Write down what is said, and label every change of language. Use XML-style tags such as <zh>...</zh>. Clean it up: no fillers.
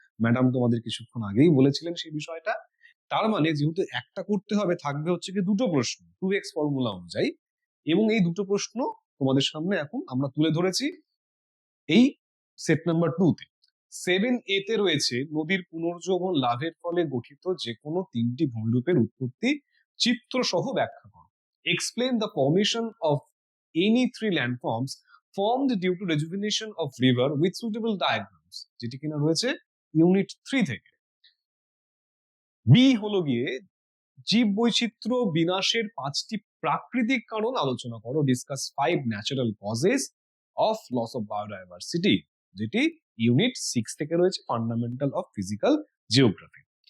<bn>Madam তোমাদের কিছুক্ষণ আগেই বলেছিলেন সেই বিষয়টা। তার মানে যেহেতু একটা করতে হবে, থাকবে হচ্ছে কি দুটো প্রশ্ন 2x ফর্মুলা অনুযায়ী, এবং এই দুটো প্রশ্ন তোমাদের সামনে এখন আমরা তুলে ধরেছি এই সেট নাম্বার 2 তে। 7A তে রয়েছে নদীর পুনর্জীবন লাভের ফলে গঠিত যে কোনো তিনটি ভূমিরূপের উৎপত্তি চিত্র সহ ব্যাখ্যা করো।</bn> <en>explain the formation of any three landforms formed due to rejuvenation of river with suitable diagrams,</en> <bn>যেটি কিনা রয়েছে ইউনিট 3 থেকে। বি হলো গিয়ে জীব বৈচিত্র্য বিনাশের 5টি প্রাকৃতিক কারণ আলোচনা করো।</bn> <en>discuss 5 natural causes of loss of biodiversity,</en> <bn>যেটি ইউনিট 6 থেকে রয়েছে</bn> <en>Fundamental of physical geography.</en>